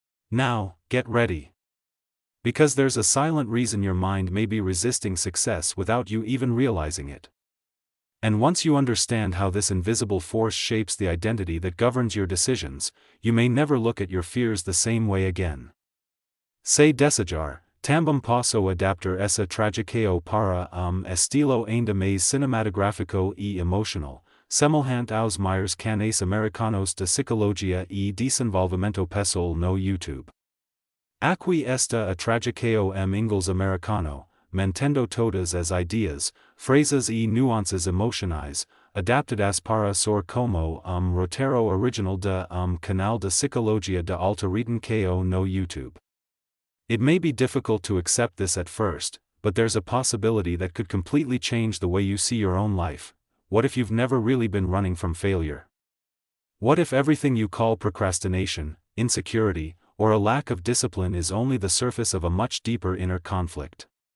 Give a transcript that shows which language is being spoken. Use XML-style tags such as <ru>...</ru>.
<en>Now, get ready. Because there's a silent reason your mind may be resisting success without you even realizing it. And once you understand how this invisible force shapes the identity that governs your decisions, you may never look at your fears the same way again.</en> <pt>Se desejar, também posso adaptar essa trajetória para estilo ainda mais cinematográfico e emocional, semelhante aos maiores canais americanos de psicologia e desenvolvimento pessoal no YouTube. Aqui está a trajetória em inglês americano, mantendo todas as ideas, phrases e nuances emocionais, adaptadas para soar como roteiro original de canal de psicologia de alta rendimento no YouTube.</pt> <en>It may be difficult to accept this at first, but there's a possibility that could completely change the way you see your own life. What if you've never really been running from failure? What if everything you call procrastination, insecurity, or a lack of discipline is only the surface of a much deeper inner conflict?</en>